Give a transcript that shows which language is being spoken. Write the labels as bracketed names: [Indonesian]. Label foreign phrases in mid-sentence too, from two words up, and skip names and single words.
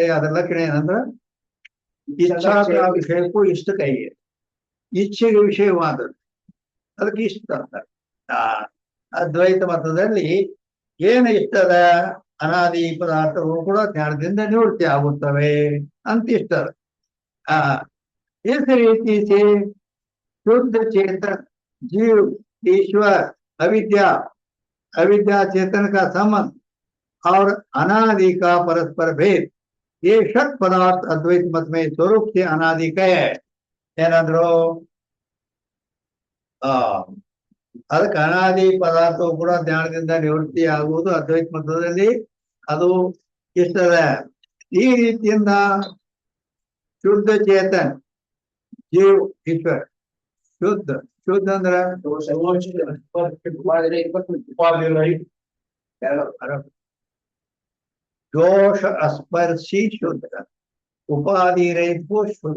[Kannada] ಅದರ ಲಕ್ಷಣ ಏನಂದ್ರ ಇಚ್ಛಾ ವಿಷಯಕ್ಕೂ ಇಷ್ಟ ಕೈಗೆ ಇಚ್ಛೆಗೆ ವಿಷಯವಾದದ್ದು, ಅದಕ್ಕೆ ಇಷ್ಟ ಅಂತಾರೆ. ಅದ್ವೈತ ಮತದಲ್ಲಿ ಏನು ಇಷ್ಟದ? ಅನಾದಿ ಪದಾರ್ಥಗಳು ಕೂಡ ಜ್ಞಾನದಿಂದ ನಿವೃತ್ತಿ ಆಗುತ್ತವೆ ಅಂತ ಇಷ್ಟದ. [Hindi] इस रीति से शुद्ध चेतन जीव ईश्वर अविद्या अविद्या चेतन का संबंध और अनादि का परस्पर भेद ये षट पदार्थ अद्वैत मत में स्वरूप से अनादि कहे. [Kannada] ಏನಂದ್ರು? ಅದಕ್ಕೆ ಅನಾದಿ ಪದಾರ್ಥವು ಕೂಡ ಜ್ಞಾನದಿಂದ ನಿವೃತ್ತಿ ಆಗುವುದು ಅದ್ವೈತ ಮತದಲ್ಲಿ ಅದು ಇಷ್ಟದ. ಈ ರೀತಿಯಿಂದ ಶುದ್ಧ ಚೇತನ್ ಜೀವ್ ಈಶ್ವರ್ ಶುದ್ಧ ಶುದ್ಧ ಅಂದ್ರ ದೋಷ ಅಸ್ಪರ್ಶಿ ಶುದ್ಧ, ಉಪಾಧಿ ರಹಿತ ಶುದ್ಧ.